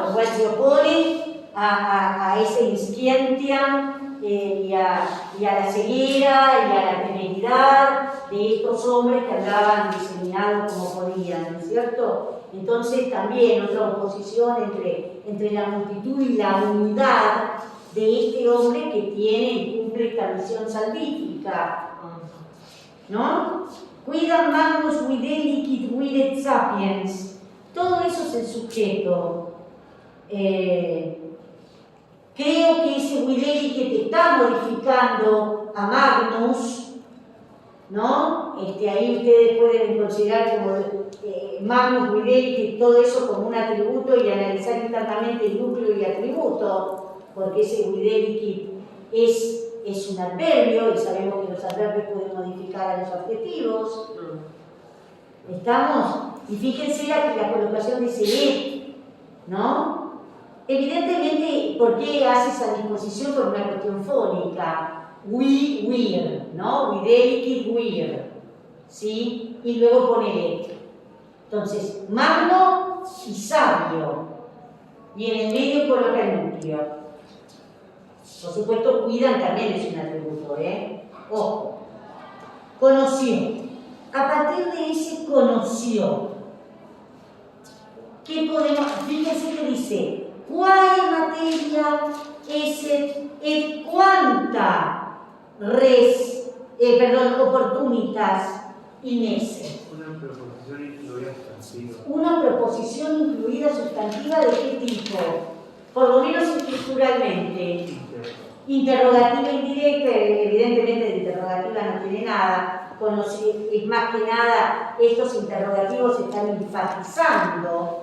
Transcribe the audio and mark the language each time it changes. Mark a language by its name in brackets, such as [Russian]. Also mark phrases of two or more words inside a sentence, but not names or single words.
[Spanish] Lo cual se opone a ese inscientiam y a la ceguera y a la temeridad de estos hombres que andaban diseminados como podían, ¿no es cierto? Entonces también otra oposición entre la multitud y la unidad de este hombre que tiene y cumple esta misión salvífica, ¿no? [Latin] Cuidan Magnus videlicit videt sapiens. [Spanish] Todo eso es el sujeto. Creo que ese videlicit está modificando a Magnus, ¿no? Ahí ustedes pueden considerar como [Latin] Magnus videlicit, [Spanish] todo eso como un atributo y analizar internamente el núcleo y atributo, porque ese videlicit es un adverbio y sabemos que los adverbios pueden modificar a los adjetivos. ¿Estamos? Y fíjense la colocación de ese et, ¿no? Evidentemente, ¿por qué hace esa disposición por una cuestión fónica? We're, ¿no? [Latin] Videlicit we're, [Spanish] ¿sí? Y luego pone et. Entonces, magno y sabio. Y en el medio coloca el núcleo. Por supuesto, cuidan también es un atributo, Ojo. Conoció. A partir de ese conoció, ¿qué podemos? Fíjense que dice, [Latin] quae materia esset et quanta opportunitas inesse. [Spanish] Una proposición incluida sustantiva ¿de qué tipo? Por lo menos estructuralmente. Interrogativa indirecta, evidentemente de interrogativa no tiene nada. Es más que nada, estos interrogativos están enfatizando.